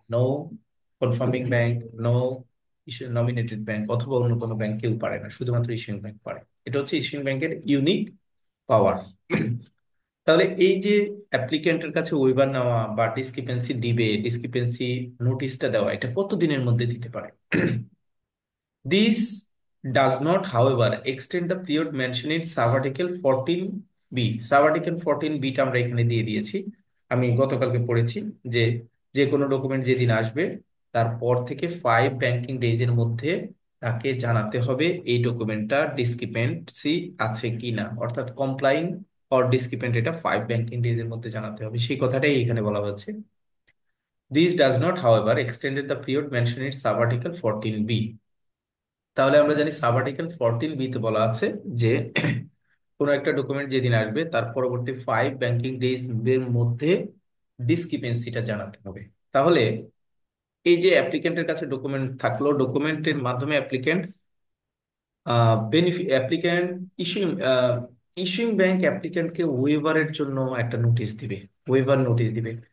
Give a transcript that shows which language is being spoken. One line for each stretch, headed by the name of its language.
Bangla: No confirming bank, no nominated bank অথবা অন্য কোনো ব্যাংক কেউ পারে না, শুধুমাত্র ইস্যুইং ব্যাংক পারে। এটা হচ্ছে ইস্যুইং ব্যাংকের ইউনিক পাওয়ার। তাহলে এই যে অ্যাপ্লিকেন্টের কাছে ওয়েবার নেওয়া বা ডিসক্রিপেন্সি দিবে, ডিসক্রিপেন্সি নোটিশটা দেওয়া, এটা কত দিনের মধ্যে দিতে পারে?
English: This does not, however, extend the period mentioned in sub-article 14B.
Bangla: Sub-article 14B টা আমরা এখানে দিয়ে দিয়েছি। আমি গতকালকে পড়েছি যে যে কোনো ডকুমেন্ট যেদিন আসবে তারপর থেকে 5 ব্যাংকিং ডেজ এর মধ্যে তাকে জানাতে হবে এই ডকুমেন্টটা ডিসক্রিপেন্সি আছে কিনা, অর্থাৎ কমপ্লাইং অর ডিসক্রিপেন্ট, এটা 5 ব্যাংকিং ডেজ এর মধ্যে জানাতে হবে, সেই কথাটাই এখানে বলা হচ্ছে।
English: This does not, however, extended the period mentioned in sub-article 14B.
Bangla: তাহলে আমরা জানি সাব আর্টিকেল 14B তে বলা আছে যে কোনো একটা ডকুমেন্ট যেদিন আসবে তার পরবর্তী 5 ব্যাংকিং ডেজ এর মধ্যে ডিসক্রিপেন্সিটা জানাতে হবে। তাহলে এই যে অ্যাপ্লিকেন্টের কাছে ডকুমেন্ট থাকলো, ডকুমেন্টের মাধ্যমে applicant applicant issuing issuing bank অ্যাপ্লিকেন্টকে ওয়েভারের জন্য একটা নোটিশ দিবে, ওয়েভার নোটিশ দিবে।